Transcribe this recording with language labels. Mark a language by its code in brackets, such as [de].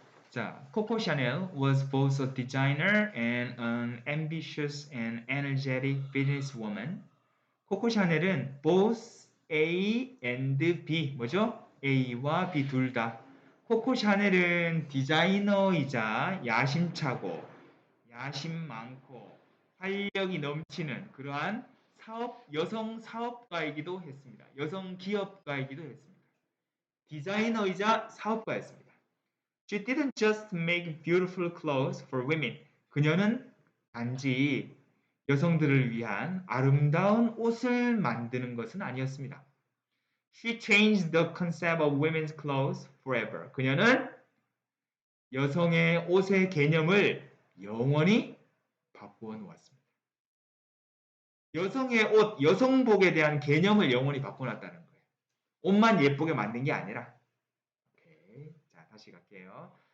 [en] 자, Coco Chanel was both a designer and an ambitious and energetic businesswoman. [ko] 코코 샤넬은 [en] both A and B [ko] 뭐죠? A와 B 둘 다. 코코 샤넬은 디자이너이자 야심차고 야심 많고 활력이 넘치는 그러한 여성 사업가이기도 했습니다. 여성 기업가이기도 했습니다. 디자이너이자 사업가였습니다. [en] She didn't just make beautiful clothes for women. [ko] 그녀는 단지 여성들을 위한 아름다운 옷을 만드는 것은 아니었습니다. [en] She changed the concept of women's clothes forever. [ko] 그녀는 여성의 옷의 개념을 영원히 바꾸어 놓았습니다. 여성의 옷, 여성복에 대한 개념을 영원히 바꿔놨다는 거예요. 옷만 예쁘게 만든 게 아니라. 오케이. 자, 다시 갈게요.